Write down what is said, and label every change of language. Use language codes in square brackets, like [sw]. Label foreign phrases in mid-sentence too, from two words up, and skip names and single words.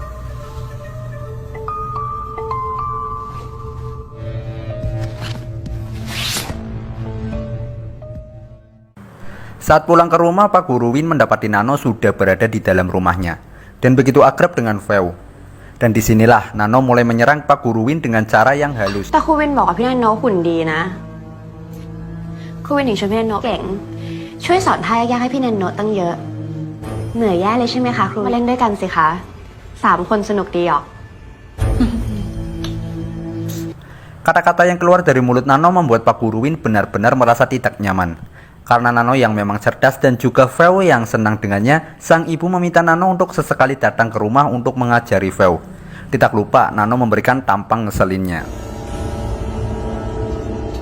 [id] Saat pulang ke rumah, Pak Guru Win mendapati Nano sudah berada di dalam rumahnya dan begitu akrab dengan Feo. Dan disinilah Nano mulai menyerang Pak Guru Win dengan cara yang halus. [th] แต่ครูวินบอกกับพี่นันโนหุ่นดีนะครูวินถึงช่วยพี่นันโนเก่งช่วยสอนท่ายากๆให้พี่นันโนตั้งเยอะเหนื่อยแย่เลยใช่ไหมคะครูมาเล่นด้วยกันสิคะ3 คนสนุกดีออก [id] Kata-kata yang keluar dari mulut Nano membuat Pak Guru Win benar-benar merasa tidak nyaman. Karena Nano yang memang cerdas dan juga Feo yang senang dengannya, sang ibu meminta Nano untuk sesekali datang ke rumah untuk mengajari Feo. Tidak lupa, Nano memberikan tampang ngeselinnya.